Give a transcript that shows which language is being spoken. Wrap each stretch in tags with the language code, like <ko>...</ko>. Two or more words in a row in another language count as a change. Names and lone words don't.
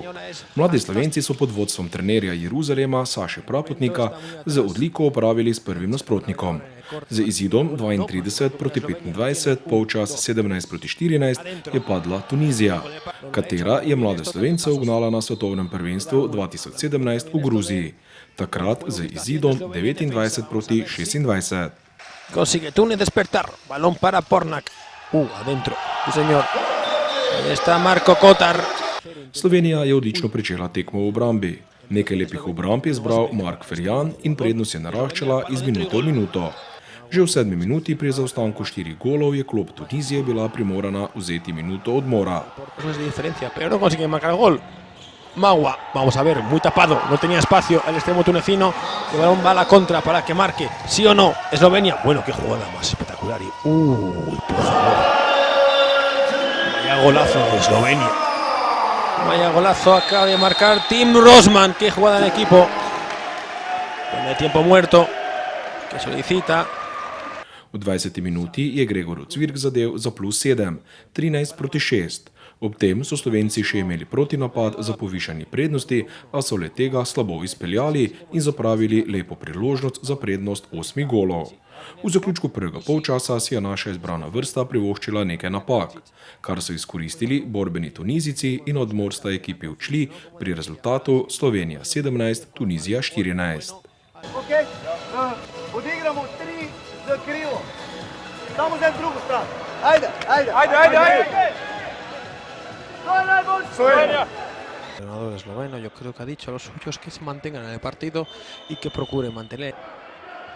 <sl>Mladi Slovenci so pod vodstvom trenerja Jeruzalema Saše Prapotnika z odliko opravili s prvim nasprotnikom. Z izidom 32:25, polčas 17:14 je padla Tunizija, katera je mlade Slovence ugnala na svetovnem prvenstvu 2017 v Gruziji. Takrat z izidom 29:26.</sl> <es>Consigue Túnez despertar, balón para Pornak. Adentro, sí señor. Ahí está Marko Kotar.</es> <sl>Slovenija je odlično pričela tekmo v obrambi. Nekaj lepih obramb je zbral Mark Ferjan in prednost je naraščala iz minute v minuto. Že v 7. minuti pri zaostanku 4 golov je klub Tunizije bila primorana vzeti minuto odmora.</sl> <es>Magua, vamos a ver, muy tapado, no tenía espacio el extremo tunecino, el balón va a la contra para que marque, sí o no, Eslovenia, bueno, qué jugada más espectacular y, por favor, vaya golazo de Eslovenia, vaya golazo acaba de marcar Tim Rosman, qué jugada de equipo, donde hay tiempo muerto, que solicita.</es> <sl>V 20. minuti je Gregor Cvirk zadel za +7, 13:6. Ob tem so Slovenci še imeli protinapad za povišanje prednosti, a so le tega slabo izpeljali in zapravili lepo priložnost za prednost 8 golov. V zaključku prvega polčasa si je naša izbrana vrsta privoščila nekaj napak, kar so izkoristili borbeni Tunizijci in odmor sta ekipi odšli pri rezultatu Slovenija 17, Tunizija 14. Okay. Odigramo 3 z krivo. Samo za drugo stran. Ajde.</sl> <es>El entrenador esloveno, yo creo que ha dicho a los suyos que se mantengan en el partido y que procuren mantener.</es>